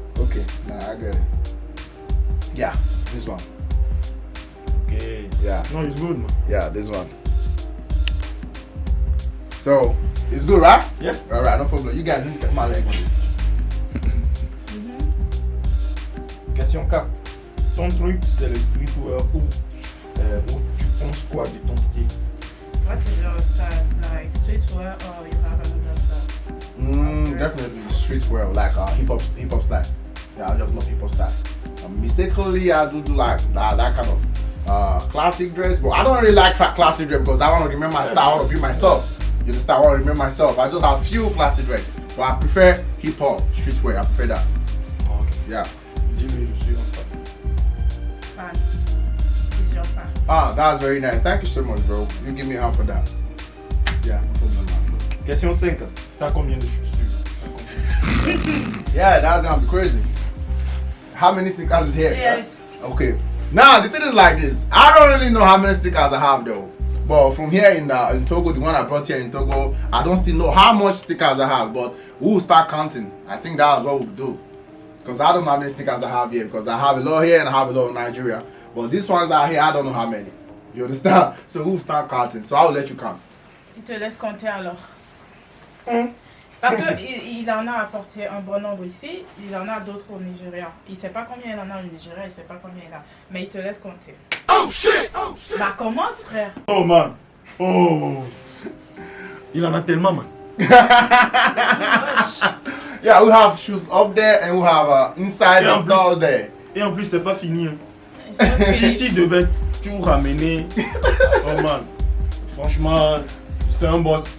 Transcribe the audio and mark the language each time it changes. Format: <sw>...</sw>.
<en>Okay, nah, I get it. Yeah, this one. Ok. Yeah. No, it's good, man. Yeah, this one. So, it's good, right? Yes. Alright, no problem. You guys need to get my leg on this. Question 4.</en> <fr>Ton truc, c'est le streetwear où tu penses quoi de ton style?</fr> <en>What is your style? Like streetwear or you have another style? Definitely streetwear, like hip hop style. Yeah, I just love hip hop style. Mistakenly, I do like that kind of classic dress, but I don't really like classic dress because I want to remember my style. I want to be myself. You understand? I want to remember myself. I just have few classic dress, but I prefer hip hop streetwear. I prefer that. Ok. Yeah.</en> <fr>Dis-lui, je suis un fan.</fr> <en>Fan. It's your fan. Ah, that's very nice. Thank you so much, bro. You give me half for that. Yeah, no problem, man. Question 5.</en> <fr>T'as combien de chaussures?</fr> <en>Yeah, that's gonna be crazy. How many stickers is here? Yes. Okay. Now the thing is like this. I don't really know how many stickers I have though. But from here in Togo, the one I brought here in Togo, I don't still know how much stickers I have. But we'll start counting. I think that's what we'll do. Because I don't know how many stickers I have here. Because I have a lot here and I have a lot in Nigeria. But these ones that are here, I don't know how many. You understand? So we'll start counting. So I'll let you count.</en> <fr>Il te laisse compter alors. Parce qu'il en a apporté un bon nombre ici, il en a d'autres au Nigeria. Il ne sait pas combien il en a au Nigeria, il ne sait pas combien il en a. Mais il te laisse compter.</fr> <en>Oh shit!</en> <fr>Bah commence frère. Oh man! Oh! Il en a tellement, man.</fr> <en>Yeah, we have shoes up there and we have inside Yeah, the store there.</en> <fr>Et en plus, c'est pas fini. Hein. Ils Celui-ci devait tout ramener. Oh man. Franchement, c'est un boss.</fr>